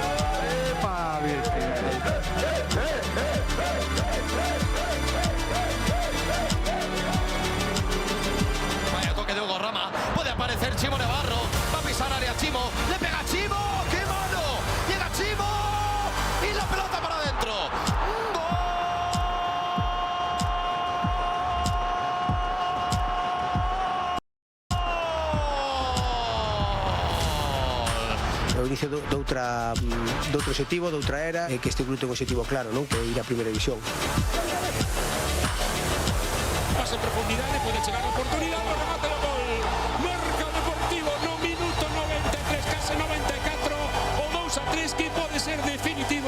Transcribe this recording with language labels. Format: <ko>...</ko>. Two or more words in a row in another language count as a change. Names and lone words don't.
<es>Vaya toque de Hugo Rama, puede aparecer Chimo Navarro, va a pisar área Chimo, le pega Chimo, ¡qué mano! Llega Chimo y la pelota para adentro.</es> <gl>O inicio de outro objetivo, de outra era, e que este club ten un objetivo claro, non? Que é ir a primeira división. Pase en profundidade, pode chegar a oportunidade, o remate do gol. Marca o Deportivo no minuto 93, case 94, o 2-3 que pode ser definitivo.</gl>